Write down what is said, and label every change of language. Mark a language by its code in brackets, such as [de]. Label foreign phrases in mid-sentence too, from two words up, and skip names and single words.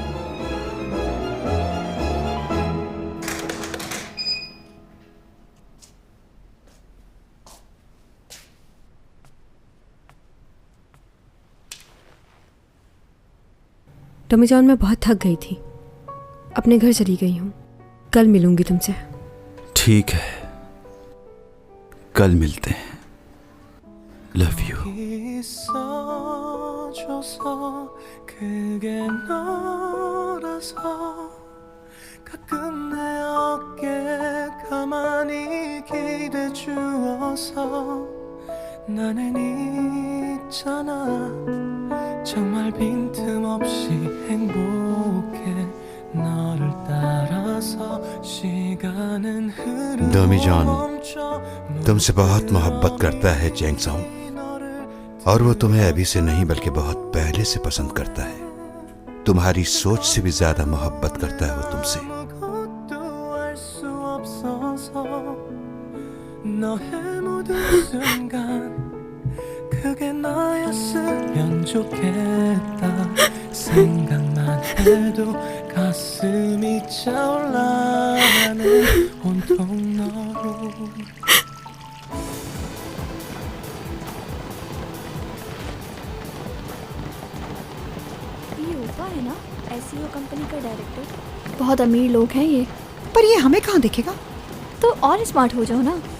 [hi] टमी जॉन, मैं बहुत थक गई थी, अपने घर चली गई हूँ। कल मिलूंगी तुमसे। ठीक है, कल मिलते हैं। [en] love you. [ko] 가끔 내 어깨에 가만히 기대 주어서 나는 있잖아 정말 빈틈없이 행복해 너를 따라서 시간은 흐르고 [hi] डमी जॉन तुमसे बहुत मोहब्बत करता है चैंग सॉन्ग, और वो तुम्हें अभी से नहीं बल्कि बहुत पहले से पसंद करता है। तुम्हारी सोच से भी ज्यादा मोहब्बत करता है वो तुमसे। [ko] 너의 모든 순간 그게 나였으면 좋겠다 생각만 해도 가슴이 차올라 나는 온통 너로 [hi] ये ऊपा है ना, एसईओ कंपनी का डायरेक्टर। बहुत अमीर लोग हैं ये। पर ये हमें कहाँ देखेगा? तो और स्मार्ट हो जाओ ना।